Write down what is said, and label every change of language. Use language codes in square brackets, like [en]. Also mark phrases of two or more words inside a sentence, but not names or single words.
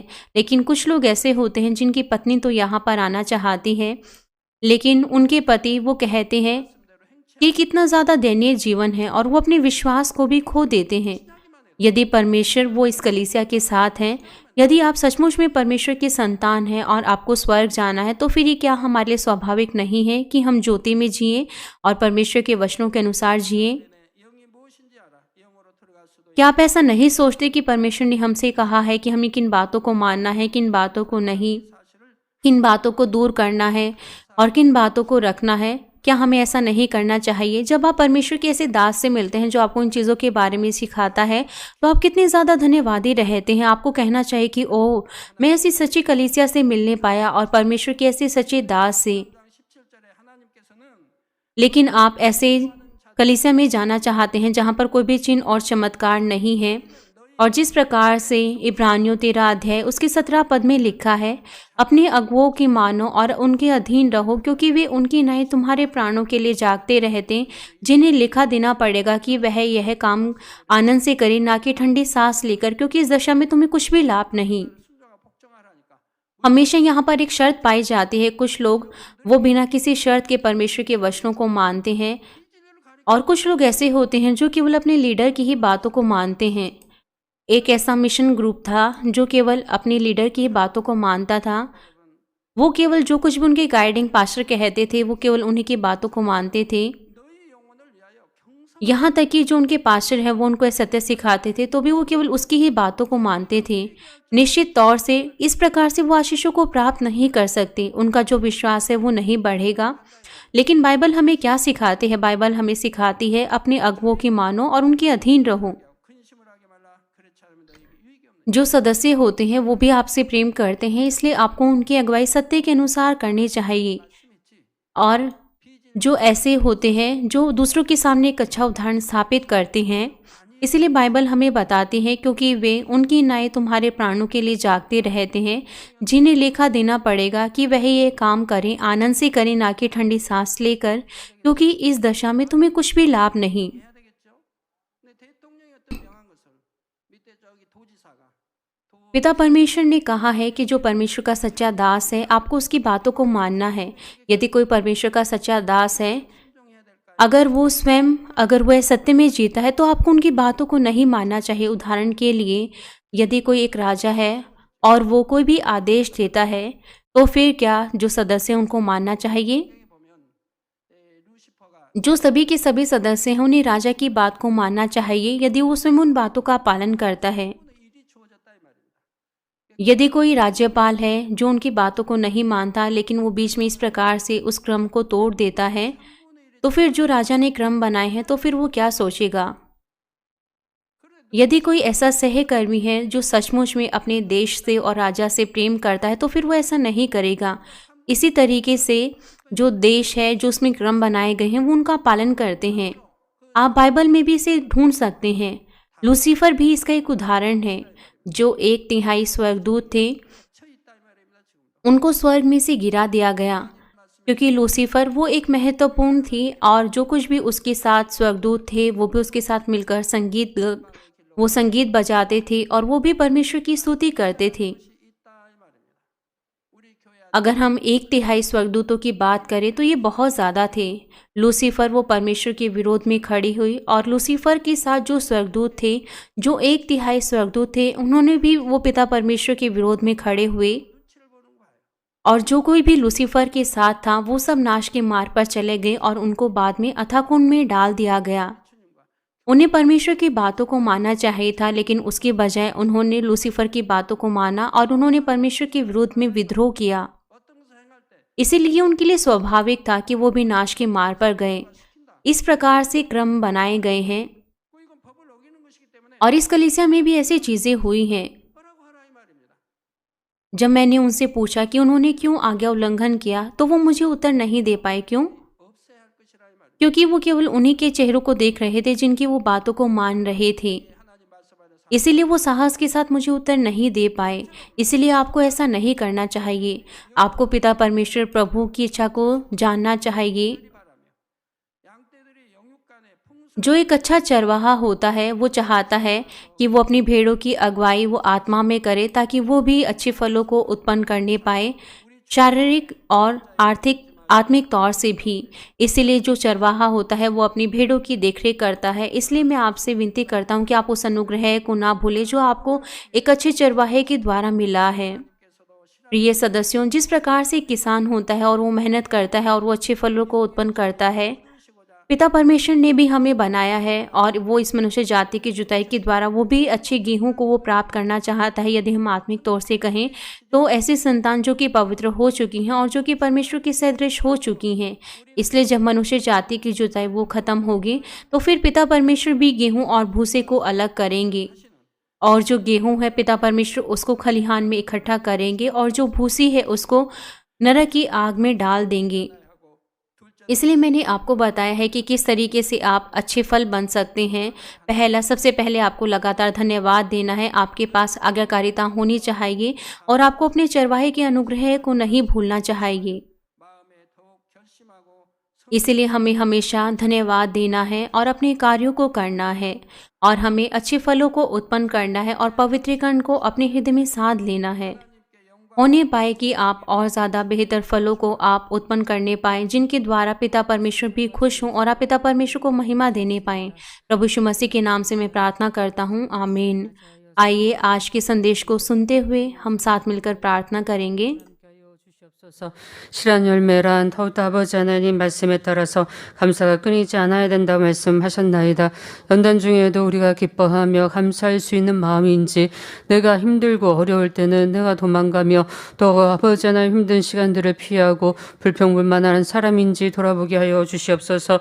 [hi] लेकिन कुछ लोग ऐसे होते हैं जिनकी पत्नी तो यहाँ पर आना चाहती है, लेकिन उनके पति वो कहते हैं कि कितना ज़्यादा दयनीय जीवन है और वो अपने विश्वास को भी खो देते हैं। यदि परमेश्वर वो इस कलीसिया के साथ हैं, यदि आप सचमुच में परमेश्वर के संतान हैं और आपको स्वर्ग जाना है, तो फिर ये क्या हमारे लिए स्वाभाविक नहीं है कि हम ज्योति में जिएं और परमेश्वर के वचनों के अनुसार जिएं? [ko] 영이 무엇인지 알아. 영으로 들어갈 수도 [hi] क्या आप ऐसा नहीं सोचते कि परमेश्वर ने हमसे कहा है कि हमें किन बातों को मानना है, किन बातों को नहीं, किन बातों को दूर करना है और किन बातों को रखना है? क्या हमें ऐसा नहीं करना चाहिए? जब आप परमेश्वर के ऐसे दास से मिलते हैं जो आपको इन चीज़ों के बारे में सिखाता है, तो आप कितने ज़्यादा धन्यवादी रहते हैं। आपको कहना चाहिए कि ओह, मैं ऐसी सच्ची कलीसिया से मिलने पाया और परमेश्वर के ऐसे सच्चे दास से। [ko] 17절에 하나님께서는 [hi] लेकिन आप ऐसे कलीसिया में जाना चाहते हैं जहाँ पर कोई भी चिन्ह और चमत्कार नहीं है। और जिस प्रकार से इब्रानियों 13 अध्याय उसके 17 पद में लिखा है, अपने अगुओं की मानो और उनके अधीन रहो, क्योंकि वे उनकी न्याय तुम्हारे प्राणों के लिए जागते रहते, जिन्हें लिखा देना पड़ेगा कि वह यह काम आनंद से करे, ना कि ठंडी सांस लेकर, क्योंकि इस दशा में तुम्हें कुछ भी लाभ नहीं। [ko] 순종하고 복종하라니까. [hi] हमेशा यहाँ पर एक शर्त पाई जाती है। कुछ लोग वो बिना किसी शर्त के परमेश्वर के वचनों को मानते हैं और कुछ लोग ऐसे होते हैं जो केवल अपने लीडर की ही बातों को मानते हैं। एक ऐसा [en] mission group [hi] था जो केवल अपने लीडर की ही बातों को मानता था। वो केवल जो कुछ भी उनके [en] guiding pastor [hi] कहते थे वो केवल उन्हीं की बातों को मानते थे। [ko] 너희 영혼을 위하여 평생 [hi] यहाँ तक कि जो उनके पास्टर हैं वो उनको ये सत्य सिखाते थे तो भी वो केवल उसकी ही बातों को मानते थे। निश्चित तौर से इस प्रकार से वो आशीषों को प्राप्त नहीं कर सकते। उनका जो विश्वास है वो नहीं बढ़ेगा। लेकिन बाइबल हमें क्या सिखाती है? बाइबल हमें सिखाती है अपने अगुओं की मानो और उनके अधीन रहो। [ko] 근심을 하게 말라. 그렇지 않으면 너희에게 유익이 없느니라. [hi] जो सदस्य होते हैं वो भी आपसे प्रेम करते हैं, इसलिए आपको उनकी अगुवाई सत्य के अनुसार करनी चाहिए। [ko] 말씀있지. [hi] और जो ऐसे होते हैं जो दूसरों के सामने एक अच्छा उदाहरण स्थापित करते हैं, इसलिए बाइबल हमें बताती है क्योंकि वे उनकी नाई तुम्हारे प्राणों के लिए जागते रहते हैं, जिन्हें लेखा देना पड़ेगा कि वह ये काम करें, आनंद से करें, ना कि ठंडी सांस लेकर, क्योंकि इस दशा में तुम्हें कुछ भी लाभ नहीं। [ko] 해야 되겠죠? 근데 대통령이 어떤 명한 것을 밑에 저기 도지사가 [hi] पिता परमेश्वर ने कहा है कि जो परमेश्वर का सच्चा दास है आपको उसकी बातों को मानना है। यदि कोई परमेश्वर का सच्चा दास है, [ko] 순종해야 될까요? [hi] अगर वह सत्य में जीता है तो आपको उनकी बातों को नहीं मानना चाहिए। उदाहरण के लिए यदि कोई एक राजा है और वो कोई भी आदेश देता है तो फिर क्या जो सदस्य हैं उनको मानना चाहिए? [ko] 여기 보면 루시퍼가 [hi] जो सभी के सभी सदस्य हैं उन्हें राजा की बात को मानना चाहिए यदि वो स्वयं उन बातों का पालन करता है। [ko] 일이 주어졌다 이 말입니다. [hi] यदि कोई राज्यपाल है जो उनकी बातों को नहीं मानता लेकिन वो बीच में इस प्रकार से उस क्रम को तोड़ देता है, तो फिर जो राजा ने क्रम बनाए हैं तो फिर वो क्या सोचेगा? यदि कोई ऐसा सहकर्मी है जो सचमुच में अपने देश से और राजा से प्रेम करता है तो फिर वो ऐसा नहीं करेगा। इसी तरीके से जो देश है जो उसमें क्रम बनाए गए हैं वो उनका पालन करते हैं। आप बाइबल में भी इसे ढूंढ सकते हैं। लूसीफर भी इसका एक उदाहरण है। जो 1/3 स्वर्गदूत थे [ko] 쳐 있다 이 말입니다. 지금 [hi] उनको स्वर्ग में से गिरा दिया गया क्योंकि लूसीफर वो एक महत्वपूर्ण थी और जो कुछ भी उसके साथ स्वर्गदूत थे वो भी उसके साथ मिलकर वो संगीत बजाते थे और वो भी परमेश्वर की स्तुति करते थे। [ko] 있다 이 말입니다. 우리 교회 [hi] अगर हम 1/3 स्वर्गदूतों की बात करें तो ये बहुत ज़्यादा थे। लूसीफर वो परमेश्वर के विरोध में खड़ी हुई और लूसीफर के साथ जो स्वर्गदूत थे, जो 1/3 स्वर्गदूत थे, उन्होंने भी वो पिता परमेश्वर के विरोध में खड़े हुए [ko] 눈치를 보는 거예요. [hi] और जो कोई भी लूसीफर के साथ था वो सब नाश के मार्ग पर चले गए और उनको बाद में अथाह कुंड में डाल दिया गया। [ko] 주님과 [hi] उन्हें परमेश्वर की बातों को मानना चाहिए था, लेकिन उसके बजाय उन्होंने लूसीफर की बातों को माना और उन्होंने परमेश्वर के विरोध में विद्रोह किया। [ko] 어떤 것을 행할 때 [hi] इसीलिए उनके लिए स्वाभाविक था कि वो भी नाश के मार्ग पर गए। [ko] 시킨다. [hi] इस प्रकार से क्रम बनाए गए हैं [ko] 이건 법을 어기는 것이기 때문에 [hi] और इस कलीसिया में भी ऐसी चीज़ें हुई हैं। [ko] 뭐라고 하라 이 말입니다. [hi] जब मैंने उनसे पूछा कि उन्होंने क्यों आज्ञा उल्लंघन किया तो वो मुझे उत्तर नहीं दे पाए। क्यों? [ko] 없애야 할 것이라 이 말입니다. [hi] क्योंकि वो केवल उन्हीं के चेहरों को देख रहे थे जिनकी वो बातों को मान रहे थे। [ko] 하나님 말씀하는 사 [hi] इसीलिए वो साहस के साथ मुझे उत्तर नहीं दे पाए। इसलिए आपको ऐसा नहीं करना चाहिए। आपको पिता परमेश्वर प्रभु की इच्छा को जानना चाहिए। [ko] 바라며 양떼들이 영육간에 풍수 [hi] जो एक अच्छा चरवाहा होता है वो चाहता है कि वो अपनी भेड़ों की अगुवाई वो आत्मा में करे ताकि वो भी अच्छे फलों को उत्पन्न करने पाए, शारीरिक और आत्मिक तौर से भी। इसीलिए जो चरवाहा होता है वो अपनी भेड़ों की देखरेख करता है। इसलिए मैं आपसे विनती करता हूँ कि आप उस अनुग्रह को ना भूलें जो आपको एक अच्छे चरवाहे के द्वारा मिला है। [ko] 께서도 실험 [hi] प्रिय सदस्यों, जिस प्रकार से किसान होता है और वो मेहनत करता है और वो अच्छे फलों को उत्पन्न करता है, [ko] 시고자 [hi] पिता परमेश्वर ने भी हमें बनाया है और वो इस मनुष्य जाति की जुताई के द्वारा वो भी अच्छे गेहूं को वो प्राप्त करना चाहता है। यदि हम आत्मिक तौर से कहें तो ऐसी संतान जो कि पवित्र हो चुकी हैं और जो कि परमेश्वर के सदृश हो चुकी हैं। इसलिए जब मनुष्य जाति की जुताई वो खत्म होगी तो फिर पिता परमेश्वर भी गेहूं और भूसे को अलग करेंगे और जो गेहूं है पिता परमेश्वर उसको खलिहान में इकट्ठा करेंगे और जो भूसी है उसको नरक की आग में डाल देंगे। [ko] 하고 둘째 [hi] इसलिए मैंने आपको बताया है कि किस तरीके से आप अच्छे फल बन सकते हैं। सबसे पहले आपको लगातार धन्यवाद देना है। आपके पास आज्ञाकारिता होनी चाहिए और आपको अपने चरवाहे के अनुग्रह को नहीं भूलना चाहिए। [ko] 마음에 더욱 결심하고 [hi] इसलिए हमें हमेशा धन्यवाद देना है और अपने कार्यों को करना है और हमें अच्छे फलों को उत्पन्न करना है और पवित्रीकरण को अपने हृदय में साध लेना है। [ko] 하나님께 영광 [hi] होने पाए कि आप और ज़्यादा बेहतर फलों को आप उत्पन्न करने पाएँ, जिनके द्वारा पिता परमेश्वर भी खुश हों और आप पिता परमेश्वर को महिमा देने पाएँ। प्रभु यीशु मसीह के नाम से मैं प्रार्थना करता हूँ, आमीन। आइए आज के संदेश को सुनते हुए हम साथ मिलकर प्रार्थना करेंगे। [ko] 주시옵소서. 실한 열매란 더욱더 아버지 하나님 말씀에 따라서 감사가 끊이지 않아야 된다고 말씀하셨나이다. 연단 중에도 우리가 기뻐하며 감사할 수 있는 마음인지 내가 힘들고 어려울 때는 내가 도망가며 또 아버지 하나님 힘든 시간들을 피하고 불평불만하는 사람인지 돌아보게 하여 주시옵소서.